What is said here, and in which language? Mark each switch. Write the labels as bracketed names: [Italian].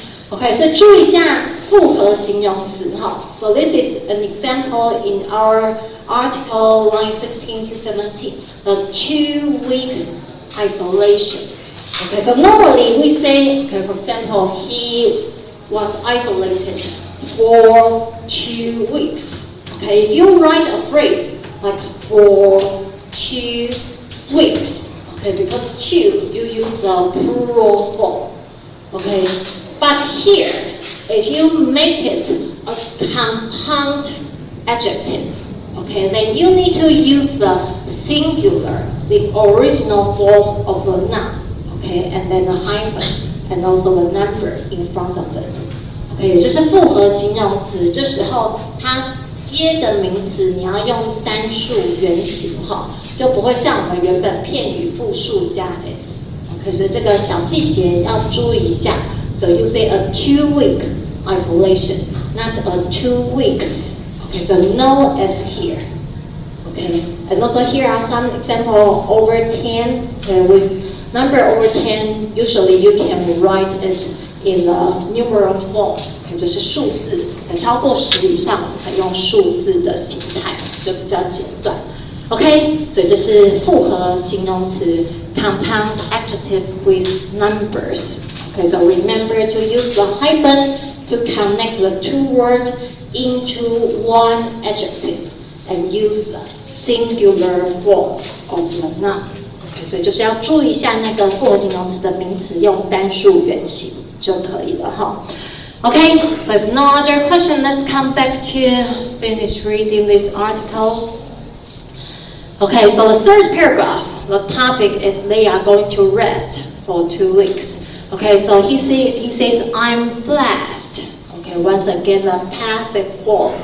[Chinese] Okay, so 注意一下复合形容词哈。 [English] So this is an example in our article line 16 to 17. The 2-week isolation. Okay, so normally we say, okay, for example, he was isolated for 2 weeks. Okay, if you write a phrase like for 2 weeks, okay, because 2, you use the plural form. Okay, but here, if you make it a compound adjective, okay, then you need to use the singular, the original form of the noun. Okay, and then a hyphen, and also the number in front of it. [Chinese] Okay, 也就是复合形容词，这时候它接的名词你要用单数原形哈，就不会像我们原本片语复数加 s。 Okay, 所以这个小细节要注意一下。 [English] So you say a 2-week isolation, not a 2 weeks. Okay, so no s here. Okay, and also here are some example over 10 with number over 10, usually you can write it in the numeral form, [Chinese] 就是数字，超过10以上，可以用数字的形态，就比较简短。 OK， 所以这是复合形容词 [English] compound adjective with numbers. Okay, so remember to use the hyphen to connect the 2 words into one adjective and use the singular form of the noun. [Chinese] Okay, 所以就是要注意一下那个复合形容词的名词用单数原形就可以了哈。 [English] Okay, so if no other question, let's come back to finish reading this article. Okay, so the third paragraph, the topic is they are going to rest for 2 weeks. Okay, so he says, I'm blessed. Okay, once again, the passive form.